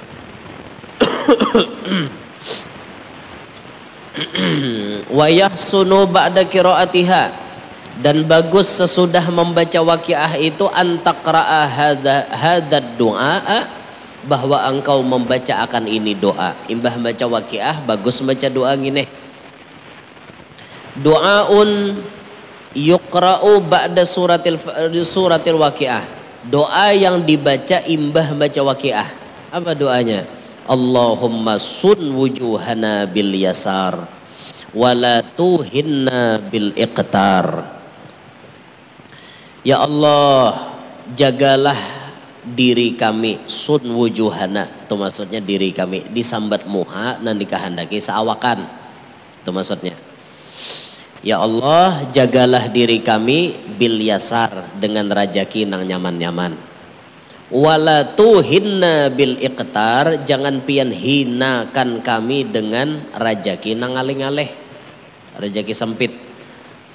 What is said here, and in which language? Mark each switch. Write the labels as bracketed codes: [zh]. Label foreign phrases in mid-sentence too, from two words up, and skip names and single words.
[ar] ويحسن بعد قراءتها, [bjn] dan bagus sesudah membaca waqiah itu [ar] أن تقرأ هذا الدعاء, [bjn] bahwa engkau membaca akan ini doa. Imbah baca waqiah bagus baca doa gini. [ar] دعاء يقرأ بعد سورة الواقعة, [bjn] doa yang dibaca imbah baca waqiah. Apa doanya? [ar] اللهم صن وجوهنا باليسار ولا تهنا بالإقتار. [bjn] Ya Allah, jagalah diri kami, [ar] صن وجوهنا, [bjn] itu maksudnya diri kami disambat muha dan dikehendaki seawakan, itu maksudnya. Ya Allah, jagalah diri kami [ar] باليسار, [bjn] dengan rajaki nang nyaman-nyaman. [ar] ولا تهنا بالإقتار, [bjn] jangan pian hinakan kami dengan rajaki nang ngalih-ngalih, rajaki sempit.